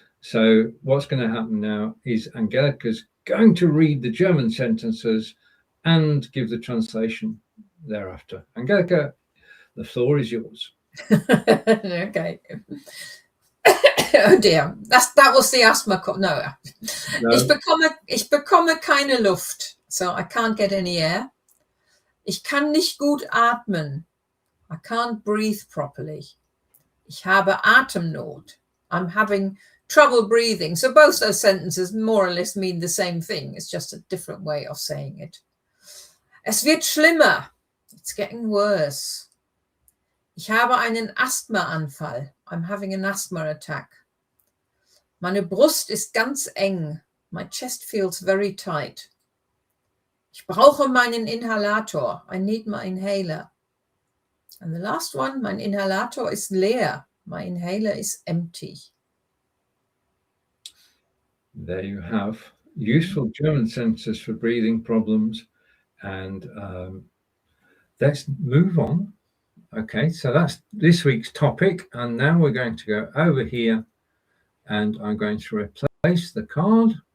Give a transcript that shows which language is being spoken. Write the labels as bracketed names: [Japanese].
[English] So what's going to happen now is Angelika's going to read the German sentences and give the translation thereafter. Angelika, the floor is yours. Okay. Oh dear, that was the asthma. No. [German] Ich bekomme keine Luft, [English] so I can't get any air. [German] Ich kann nicht gut atmen. [English] I can't breathe properly. [German] Ich habe Atemnot. [English] I'm having trouble breathing. So both those sentences more or less mean the same thing. It's just a different way of saying it. [German] Es wird schlimmer. [English] It's getting worse. [German] Ich habe einen Asthmaanfall. [English] I'm having an asthma attack. [German] Meine Brust ist ganz eng. [English] My chest feels very tight. [German] Ich brauche meinen Inhalator. [English] I need my inhaler. And the last one, [German] mein Inhalator ist leer. [English] My inhaler is empty. There you have useful German sentences for breathing problems. And let's move on. Okay, so that's this week's topic. And now we're going to go over here and I'm going to replace the card.